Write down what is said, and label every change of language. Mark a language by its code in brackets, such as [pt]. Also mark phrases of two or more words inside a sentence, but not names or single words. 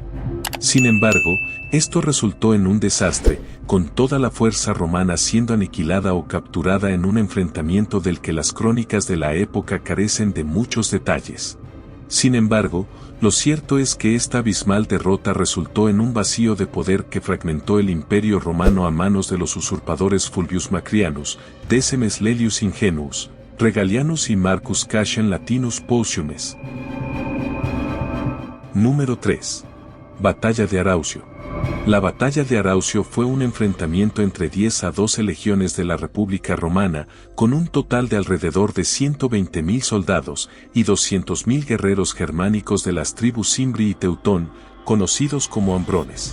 [es] Sin embargo, esto resultó en un desastre, con toda la fuerza romana siendo aniquilada o capturada en un enfrentamiento del que las crónicas de la época carecen de muchos detalles. Sin embargo, lo cierto es que esta abismal derrota resultó en un vacío de poder que fragmentó el Imperio Romano a manos de los usurpadores Fulvius Macrianus, Decimus Laelius Ingenuus, Regalianus y Marcus Cassian Latinus Postumus. Número 3. Batalla de Araucio. La batalla de Araucio fue un enfrentamiento entre 10 a 12 legiones de la República Romana, con un total de alrededor de 120.000 soldados y 200.000 guerreros germánicos de las tribus Cimbri y Teutón, conocidos como ambrones.